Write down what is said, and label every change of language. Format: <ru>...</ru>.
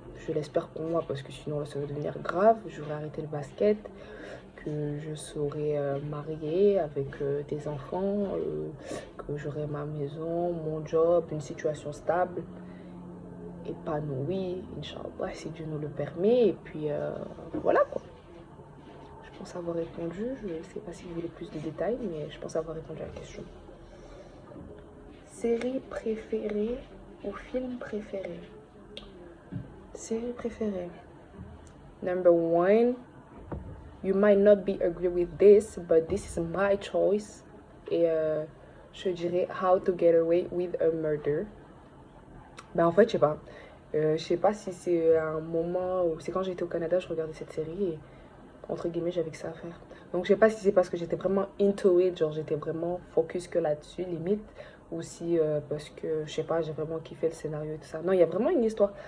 <fr>Je l'espère pour moi parce que sinon, là, ça va devenir grave. J'aurai arrêté le basket, que je serai mariée avec des enfants, que j'aurai ma maison, mon job, une situation stable, épanouie, Inch'Allah, si Dieu nous le permet. Et puis, voilà quoi. Je pense avoir répondu. Je ne sais pas si vous voulez plus de détails, mais je pense avoir répondu à la question. Série préférée ou film préféré? Série préférée.</fr> <en>Number one, you might not be agree with this, but this is my choice.</en> <fr>Et je dirais How to Get Away with a Murder. Ben en fait, je sais pas si c'est un moment où c'est quand j'étais au Canada, je regardais cette série et entre guillemets j'avais que ça à faire. Donc je sais pas si c'est parce que j'étais vraiment</fr> <en>into it,</en> <fr>genre j'étais vraiment focus que là-dessus limite, ou si parce que je sais pas, j'ai vraiment kiffé le scénario et tout ça. Non, il y a vraiment une histoire.</fr>